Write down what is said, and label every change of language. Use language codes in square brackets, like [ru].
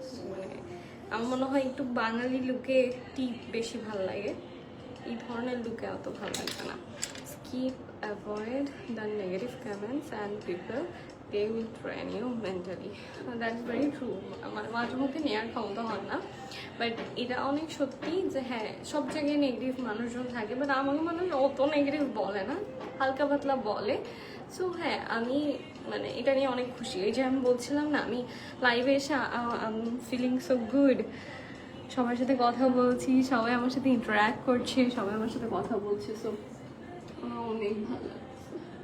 [bn] মানে আমার মনে হয় একটু বাঙালি লুকে টিপ বেশি ভালো লাগে, এই ধরনের লুকে অত ভালো লাগবে না। [en] Keep avoid the negative comments and people, they will train you mentally. That's very true. [bn] আমার মাঝে মধ্যে নেওয়ার ক্ষমতা হয় না, বাট এটা অনেক সত্যি যে হ্যাঁ, সব জায়গায় নেগেটিভ মানুষজন থাকে, বাট আমাকে মানুষ অত নেগেটিভ বলে না, হালকা পাতলা বলে। সো হ্যাঁ, আমি মানে এটা নিয়ে অনেক খুশি। এই যে আমি বলছিলাম না, আমি লাইভে এসে [en] feeling so good, [bn] সবার সাথে কথা বলছি, সবাই আমার সাথে ইন্টারাক্ট করছে, সবাই আমার সাথে কথা বলছে, সো আমার অনেক ভালো লাগছে।